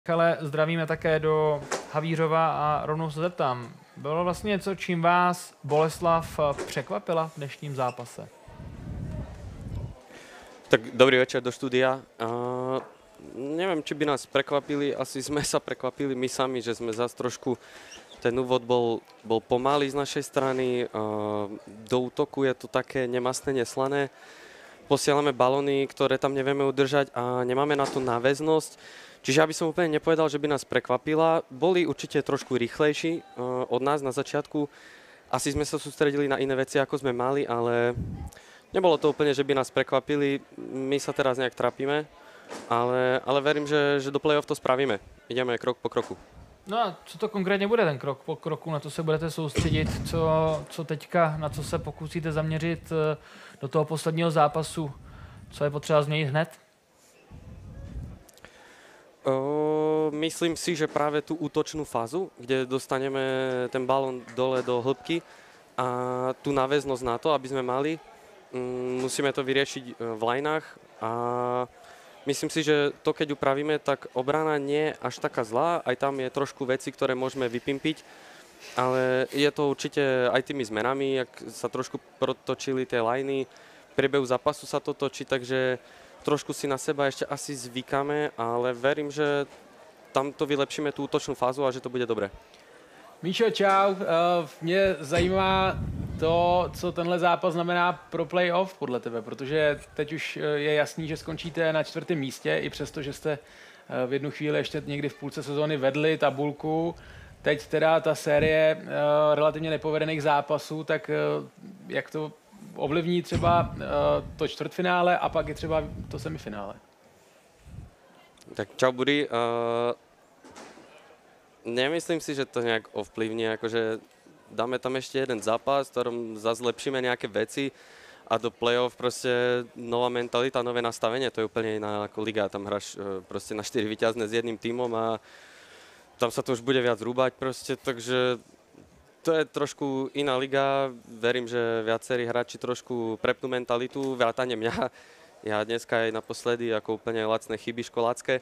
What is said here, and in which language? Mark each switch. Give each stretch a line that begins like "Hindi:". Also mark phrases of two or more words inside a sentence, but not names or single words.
Czech: Ale zdravíme také do Havířova a rovnou se zeptám. Bylo vlastně něco, čím vás Boleslav překvapila v dnešním zápase?
Slovak: Tak dobrý večer do štúdia. Neviem, či by nás prekvapili, asi sme sa prekvapili my sami, že sme zase trošku, ten úvod bol pomalý z našej strany, do útoku je to také nemastné, neslané, posielame balóny, ktoré tam nevieme udržať a nemáme na to náväznosť, čiže aby som úplne nepovedal, že by nás prekvapila, boli určite trošku rýchlejší od nás na začiatku, asi sme sa sústredili na iné veci, ako sme mali, ale nebolo to úplne, že by nás prekvapili, my sa teraz nejak trápime, ale verím, že do play-off to spravíme. Ideme krok po kroku.
Czech: No a co to konkrétně bude ten krok po kroku? Na to se budete soustředit? Co teďka, na co se pokusíte zaměřit do toho posledního zápasu? Co je potřeba změnit hned?
Slovak: Myslím si, že práve tú útočnú fázu, kde dostaneme ten balón dole do hĺbky a tú náväznosť na to, aby sme mali, musíme to vyriešiť v lineách a myslím si, že to keď upravíme, tak obrana nie je až taká zlá, aj tam je trošku veci, ktoré môžeme vypimpiť, ale je to určite aj tými zmenami, jak sa trošku protočili tie liney, v priebehu zápasu sa to točí, takže trošku si na seba ešte asi zvykáme, ale verím, že tam to vylepšíme tú útočnú fázu a že to bude dobré.
Czech: Míšo, čau. Mě zajímá to, co tenhle zápas znamená pro playoff podle tebe, protože teď už je jasný, že skončíte na 4. místě, i přesto, že jste v jednu chvíli ještě někdy v půlce sezóny vedli tabulku. Teď teda ta série relativně nepovedených zápasů, tak jak to ovlivní třeba to čtvrtfinále a pak i třeba to semifinále?
Slovak: Tak čau, Buri. Nemyslím si, že to nejak ovplyvní, akože dáme tam ešte jeden zápas, v ktorom zase zlepšíme nejaké veci a do play-off proste nová mentalita, nové nastavenie, to je úplne iná ako liga, tam hráš proste na 4 víťazné s jedným tímom a tam sa to už bude viac rúbať proste, takže to je trošku iná liga, verím, že viacerí hráči trošku prepnú mentalitu, vrátane mňa, ja dneska aj naposledy ako úplne lacné chyby školácké.